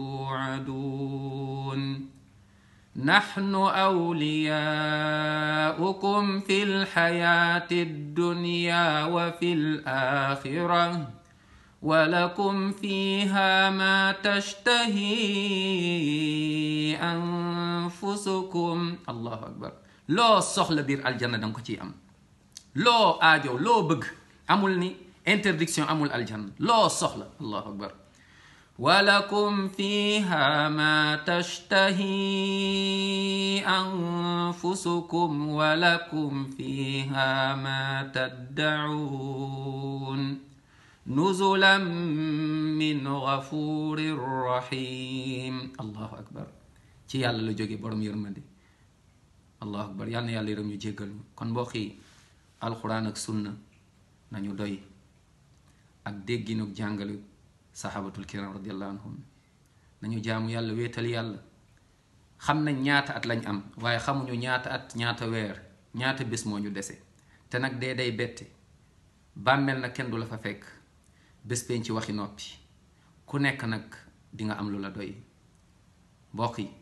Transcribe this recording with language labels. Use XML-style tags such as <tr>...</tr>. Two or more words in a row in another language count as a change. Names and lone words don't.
<ar>توعدون نحن أولياؤكم في الحياة الدنيا وفي الآخرة ولكم فيها ما تشتهي أنفسكم الله أكبر لو</ar> <wo>soxla biir aljanna danga ko ciy am loo aajo loo bëgg amul ni interdiction amul aljanna loo soxla</wo> <ar>الله أكبر ولكم فيها ما تشتهي أنفسكم ولكم فيها ما تدعون نزلا من غفور رحيم الله أكبر</ar> <wo>ci yàlla la jóge borom yërmande</wo> <ar>الله أكبر</ar> <wo>yàlla na yàlla yërëm ñu jéggal ñu kon mbokk yi alxuraan ak sunna nañu doy ak dégginu jàngale</wo> <ar>الصحابة الكرام رضي الله عنهم</ar> <wo>nañu jaamu yàlla wéetal yàlla xam nañ ñaata at lañ am waaye xamuñu ñaata at ñaata weer ñaata bés moo ñu dese te nag dee day bette bàmmeel nag kenn du la fa fekk bés penc ci waxi noppi ku nekk nag di nga am lu la doy mbokk</wo>